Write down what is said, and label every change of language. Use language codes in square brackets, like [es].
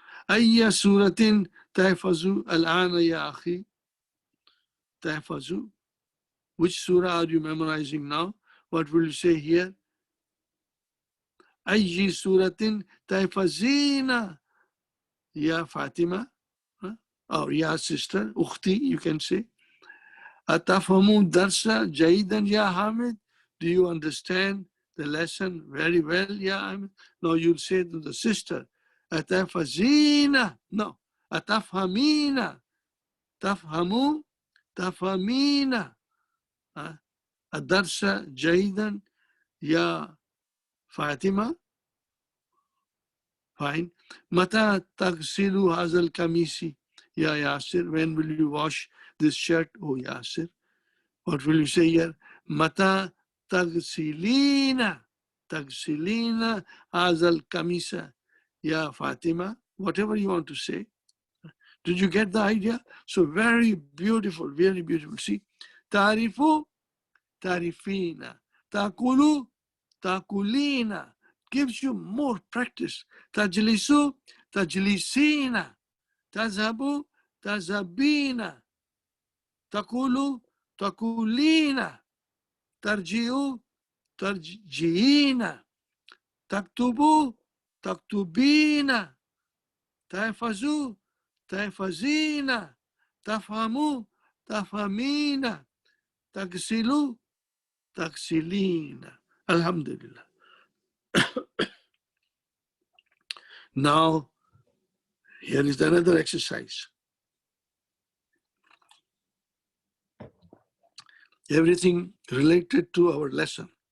[ar] أي سورة تحفظ الآن يا أخي؟ تحفظ. [en] Which surah are you memorizing now? What will you say here? [ar] أي سورة تحفظين يا فاطمة? [en] Or [ar] يا [en] sister, أختي, you can say. أتفهم الدرس جيدا يا حامد? Do you understand the lesson very well [ar] يا حامد? [en] No, you'll say to the sister, أتفزين. [ar] No, أتفهمين. تفهموا تفهمين الدرس جيدا يا فاطمة. [en] Fine. [ar] متى تغسل هذا القميص يا ياسر? [en] When will you wash this shirt, oh Yasir? What will you say here? [ar] متى تغسلين تغسلين هذا القميص يا فاطمة? [en] Whatever you want to say. Did you get the idea? So very beautiful, very beautiful. See, [ar] تعرفوا تعرفين, تأكلوا تأكلين, [en] gives you more practice. [ar] تجلسوا تجلسين, تذهبوا تذهبين, تقولوا تقولين, ترجعوا ترجعين, تكتبوا تكتبين, تحفظوا تحفظين, تفهموا تفهمين, تغسلوا تغسلين. Alhamdulillah. [en] Now, here is another exercise. Everything related to our lesson.